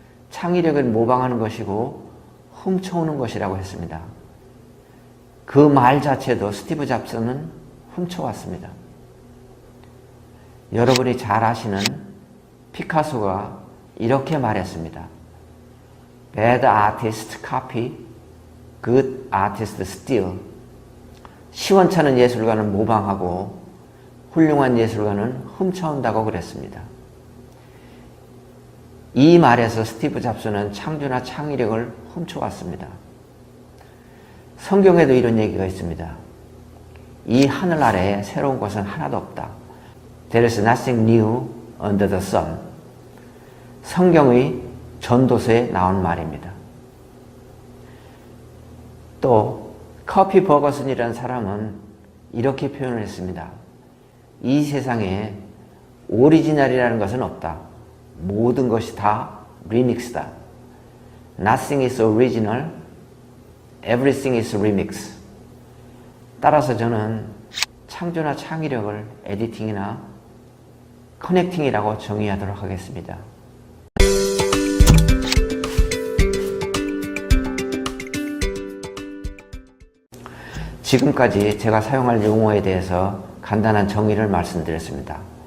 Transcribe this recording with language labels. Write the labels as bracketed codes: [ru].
[ko] 창의력은 모방하는 것이고 훔쳐오는 것이라고 했습니다. 그 말 자체도 스티브 잡스는 훔쳐왔습니다. 여러분이 잘 아시는 피카소가 이렇게 말했습니다. [en] Bad artist copy, good artist steal. [ko] 시원찮은 예술가는 모방하고 훌륭한 예술가는 훔쳐온다고 그랬습니다. 이 말에서 스티브 잡스는 창조나 창의력을 훔쳐왔습니다. 성경에도 이런 얘기가 있습니다. 이 하늘 아래에 새로운 것은 하나도 없다. [en] There is nothing new under the sun. [ko] 성경의 전도서에 나온 말입니다. 또 커피 버거슨이라는 사람은 이렇게 표현을 했습니다. 이 세상에 오리지널이라는 것은 없다. 모든 것이 다 리믹스다. [en] Nothing is original, everything is remix. [ko] 따라서 저는 창조나 창의력을 에디팅이나 커넥팅이라고 정의하도록 하겠습니다. 지금까지 제가 사용할 용어에 대해서 간단한 정의를 말씀드렸습니다.